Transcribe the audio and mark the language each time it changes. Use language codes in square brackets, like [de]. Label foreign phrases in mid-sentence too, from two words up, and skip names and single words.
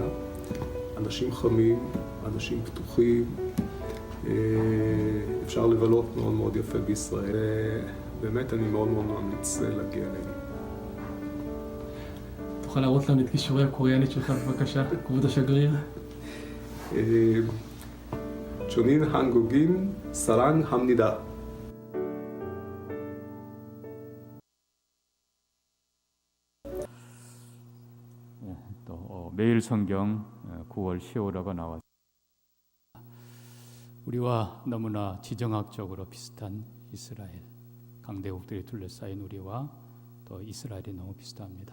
[he] אנשים חמים, אנשים פתוחים, אפשר לבלות מאוד מאוד יפה בישראל. באמת אני מאוד מאוד ממליץ להגיע אליהם. תוכל להראות לנו את כישורי הקוריאנית שלך בבקשה, כבוד השגריר? [ko] 저는 한국인 사랑합니다. 또 매일 성경 9월 10월호가 나왔습니다. 우리와 너무나 지정학적으로 비슷한 이스라엘, 강대국들이 둘러싸인 우리와 또 이스라엘이 너무 비슷합니다.